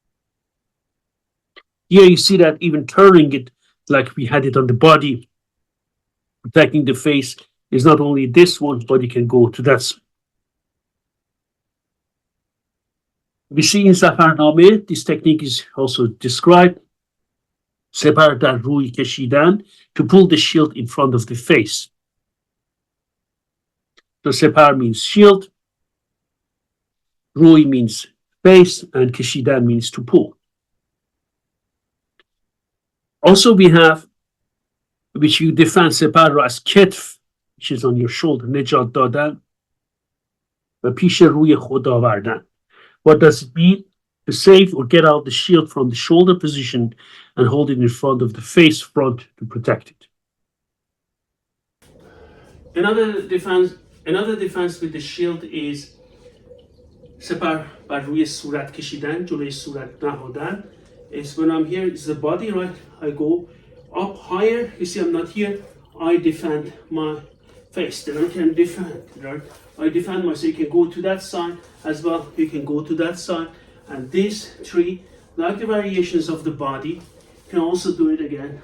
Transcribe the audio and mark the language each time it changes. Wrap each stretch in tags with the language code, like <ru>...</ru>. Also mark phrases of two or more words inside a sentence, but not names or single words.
<en>Here you see that even turning it like we had it on the body, protecting the face is not only this one, but you can go to that side. We see in Zafarname, this technique is also described.</en> <fa>سپر در روی کشیدن,</fa> <en>to pull the shield in front of the face. So separ means shield, ruy means face, and keshidan means to pull. Also, we have, which you define separ as ketf, which is on your shoulder,</en> <fa>نجات دادن, و پیش روی خود آوردن.</fa> <en>What does it mean? To save or get out the shield from the shoulder position and hold it in front of the face front to protect it. Another defense with the shield is</en> <fa>سپر بر روی صورت کشیدن، جلوی صورت نهادن.</fa> <en>Is when I'm here, it's the body, right? I go up higher. You see, I'm not here. I defend my face. Then I can defend, right? I defend myself. You can go to that side as well. You can go to that side. And these 3, like the variations of the body, you can also do it again.</en>